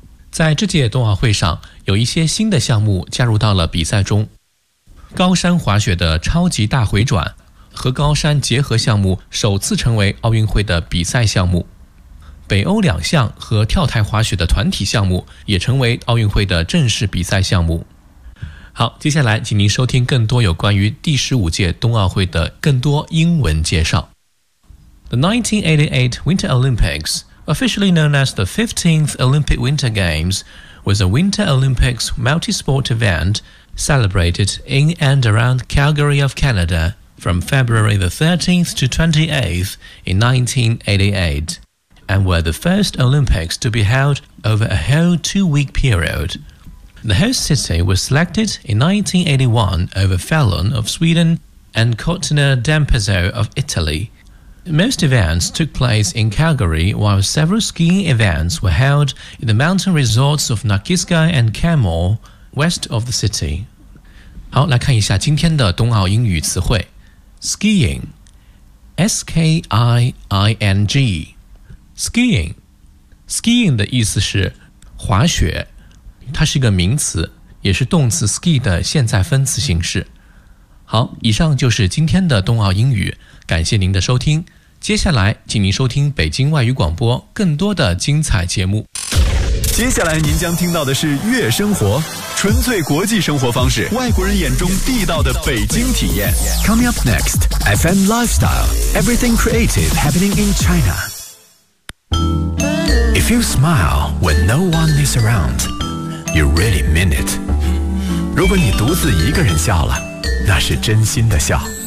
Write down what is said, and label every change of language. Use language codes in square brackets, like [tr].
[zh] 在这届冬奥会上，有一些新的项目加入到了比赛中，高山滑雪的超级大回转和高山结合项目首次成为奥运会的比赛项目，北欧两项和跳台滑雪的团体项目也成为奥运会的正式比赛项目。好，接下来请您收听更多有关于第15届冬奥会的更多英文介绍。 [en] The 1988 Winter Olympics, officially known as the 15th Olympic Winter Games, was a Winter Olympics multi-sport event celebrated in and around Calgary of Canada from February the 13th to 28th in 1988, and were the first Olympics to be held over a whole two-week period. The host city was selected in 1981 over Falun of Sweden and Cortina d'Ampezzo of Italy. Most events took place in Calgary, while several skiing events were held in the mountain resorts of Nakiskay and Kenmore, west of the city. [zh] 好，来看一下今天的冬奥英语词汇。 [en] Skiing, S-K-I-I-N-G. Skiing, skiing [zh] 的意思是滑雪。它是一个名词，也是动词 ski 的现在分词形式。好，以上就是今天的冬奥英语，感谢您的收听。接下来，请您收听北京外语广播更多的精彩节目。接下来您将听到的是悦生活，纯粹国际生活方式，外国人眼中地道的北京体验。 [en] Coming up next, FM Lifestyle, Everything Creative Happening in China. If you smile when no one is around. You really mean it. [zh] 如果你独自一个人笑了，那是真心的笑。